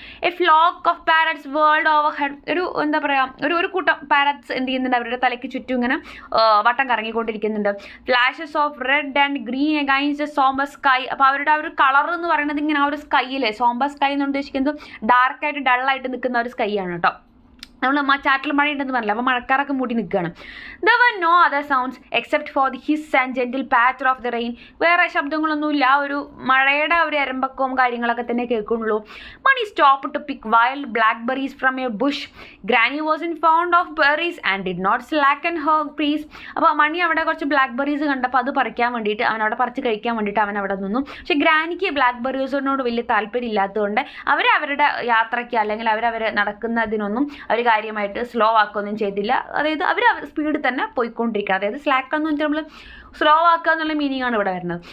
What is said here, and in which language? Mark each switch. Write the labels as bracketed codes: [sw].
[en] A flock of parrots wheeled overhead. [ml] ഒരു എന്താ പറയുക ഒരു കൂട്ടം പാരറ്റ്സ് എന്ത് ചെയ്യുന്നുണ്ട്, അവരുടെ തലയ്ക്ക് ചുറ്റും ഇങ്ങനെ വട്ടം കറങ്ങിക്കൊണ്ടിരിക്കുന്നുണ്ട്. [en] Flashes of red and green against sombre sky. [ml] അപ്പോൾ അവരുടെ ആ ഒരു കളർ എന്ന് പറയുന്നത് ഇങ്ങനെ ആ ഒരു സ്കൈയിലെ സോംബർ സ്കൈ എന്ന് ഉദ്ദേശിക്കുന്നത് ഡാർക്കായിട്ട് ഡള്ളായിട്ട് നിൽക്കുന്ന ഒരു സ്കൈ ആണ് കേട്ടോ. നമ്മൾ ചാറ്റൽ മഴ ഉണ്ടെന്ന് പറഞ്ഞില്ല, അപ്പോൾ മഴക്കാറൊക്കെ മൂടി നിൽക്കുകയാണ്. [en] There were no other sounds except for the hiss and gentle patter of the rain. [ml] വേറെ ശബ്ദങ്ങളൊന്നുമില്ല, ആ ഒരു മഴയുടെ ഒരു എരമ്പക്കവും കാര്യങ്ങളൊക്കെ തന്നെ കേൾക്കുന്നുള്ളൂ. [en] Mani stopped to pick wild blackberries from a bush. Granny wasn't fond of berries and did not slacken her pace. [ml] അപ്പോൾ മണി അവിടെ കുറച്ച് ബ്ലാക്ക്ബെറീസ് കണ്ടപ്പോൾ അത് പറിക്കാൻ വേണ്ടിയിട്ട് അവൻ അവിടെ പറിച്ച് കഴിക്കാൻ വേണ്ടിയിട്ട് അവൻ അവിടെ നിന്നു. പക്ഷേ ഗ്രാനിക്ക് ബ്ലാക്ക്ബെറീസിനോട് വലിയ താല്പര്യം ഇല്ലാത്തതുകൊണ്ട് അവരുടെ യാത്രയ്ക്ക് അല്ലെങ്കിൽ അവർ നടക്കുന്നതിനൊന്നും അവർ കാര്യമായിട്ട് സ്ലോ ആക്കുകയൊന്നും ചെയ്തില്ല. അതായത് അവർ സ്പീഡിൽ തന്നെ പോയിക്കൊണ്ടിരിക്കുക. അതായത് സ്ലാക്ക് എന്ന് വെച്ചാൽ നമ്മൾ സ്ലോ ആക്കുക എന്നുള്ള മീനിങ് ആണ് ഇവിടെ വരുന്നത്.